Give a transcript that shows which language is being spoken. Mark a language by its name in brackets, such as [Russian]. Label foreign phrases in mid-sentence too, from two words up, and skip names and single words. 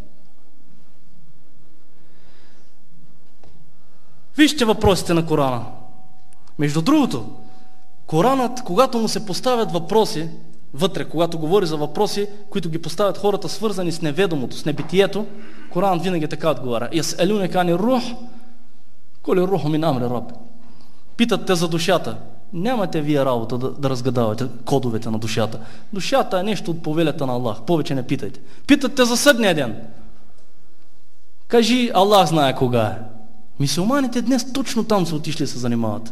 [Bulgarian] Вижте въпросите на Корана. Между другото, Коранът, когато му се поставят въпроси, вътре, когато говори за въпроси, които ги поставят хората свързани с неведомото, с небитието, Коранът винаги така отговаря. [Arabic] يسألونك عن الروح قل الروح من أمر ربك. [Bulgarian] Питат те за душата. Нямате вие работа да разгадавате кодовете на душата. Душата е нещо от повелята на Аллах. Повече не питайте. Питат те за съдния ден. Кажи, Аллах знае кога е. Мюсюлманите днес точно там са отишли да се занимават.